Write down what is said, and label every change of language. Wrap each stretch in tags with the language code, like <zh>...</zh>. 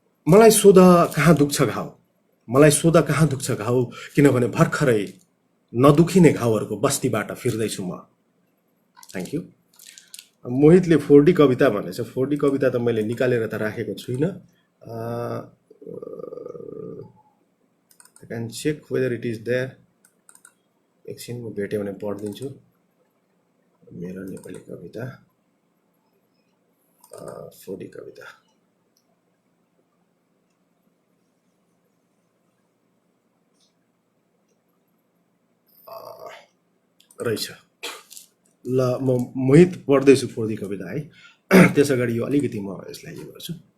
<ne>मलाई सोध कहाँ दुख्छ घाउ, मलाई सोध कहाँ दुख्छ घाउ, किनभने भर्खरै नदुखिने घाउहरूको बस्तीबाट फिर्दैछु म।</ne> <en>Thank you.</en> <ne>मोहितले 4D कविता भनेछ। 4D कविता त मैले निकालेर त राखेको छुइनँ।</ne> <en>I can check whether it is there.</en> <ne>एकछिन म भेट्यो भने पढिदिन्छु मेरो नेपाली कविता। 4D कविता रहेछ। ल म मोहित पढ्दैछु 4D कविता है। त्यस अगाडि यो अलिकति म यसलाई यो गर्छु।</ne>